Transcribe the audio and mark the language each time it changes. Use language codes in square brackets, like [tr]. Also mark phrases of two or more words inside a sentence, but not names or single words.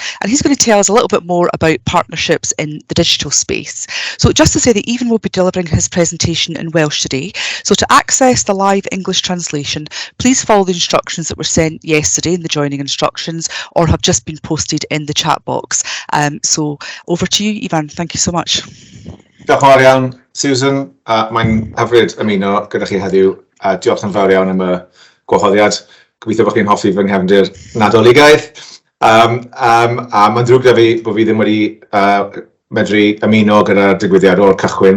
[en] And he's going to tell us a little bit more about partnerships in the digital space. So just to say that Ivan will be delivering his presentation in Welsh today. So to access the live English translation, please follow the instructions that were sent yesterday in the joining instructions or have just been posted in the chat box. So over to you, Ivan. Thank you so much. [cy] Diolch yn fawr iawn, Susan. Mae'n hyfryd ymuno gyda chi heddiw. Diolch yn fawr iawn am y gwahoddiad. Gobeithio bod chi'n hoffi fy nghefndir Nadoligaidd. A mae'n ddrwg da fi bod fi ddim wedi medru ymuno gyda'r digwyddiad o'r cychwyn.